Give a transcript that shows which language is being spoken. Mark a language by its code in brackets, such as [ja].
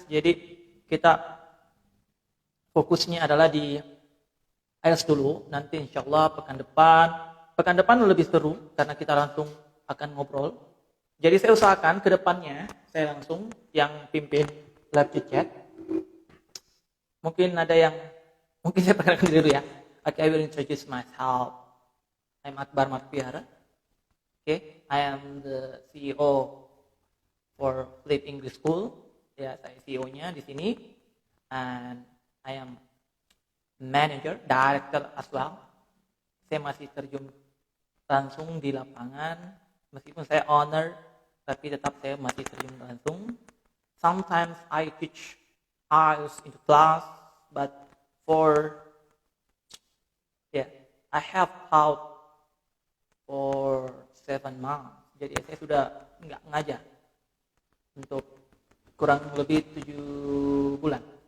[id] Jadi kita fokusnya adalah di IELTS dulu. Nanti insya Allah pekan depan lebih seru karena kita langsung akan ngobrol. Jadi saya usahakan ke depannya saya langsung yang pimpin live chat. Mungkin saya perkenalkan diri dulu ya. [en] Okay, I will introduce myself. I'm Akbar Marpiara. Okay, I am the CEO for Flip English School. [id] Ya, saya CEO-nya di sini. [en] And I am manager, director as well. [id] Saya masih terjun langsung di lapangan. Meskipun saya owner, tapi tetap saya masih terjun langsung. [en] Sometimes I teach IELTS into class, but for yeah, I have taught for 7 months. [id] Jadi saya sudah nggak ngajar untuk kurang lebih 7 bulan.